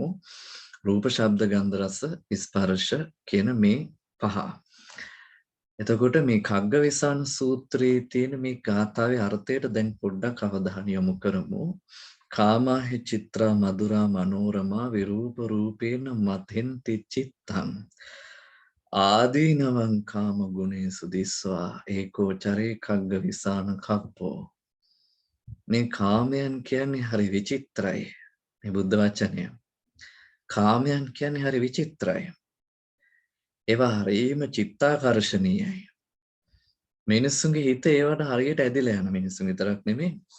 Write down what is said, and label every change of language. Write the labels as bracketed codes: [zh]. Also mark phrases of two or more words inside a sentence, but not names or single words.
[si] රූප, ශබ්ද, ගන්ධ, රස, ස්පර්ශ කියන මේ පහ. එතකොට මේ කග්ගවිසාන සූත්‍රයේ තියෙන මේ ගාථාවේ අර්ථයට දැන් පොඩ්ඩක් අවධානය යොමු කරමු. [pi] කාමාහි චිත්‍රා මధుරා මනෝරමා විරූප රූපේන මතෙන්ති චිත්තං ආදීනවං කාම ගුණේසු දිස්වා ඒකෝ චරේ කග්ගවිසාන කප්පෝ. [si] මේ කාමයන් කියන්නේ හරි විචිත්‍රයි. මේ බුද්ධ වචනය. කාමයන් කියන්නේ හරි විචිත්‍රයි. ඒවා හරිම චිත්තාකර්ෂණීයයි. මිනිස්සුන්ගේ හිත ඒවට හරියට ඇදිලා යන මිනිස්සුන් විතරක් නෙමෙයි.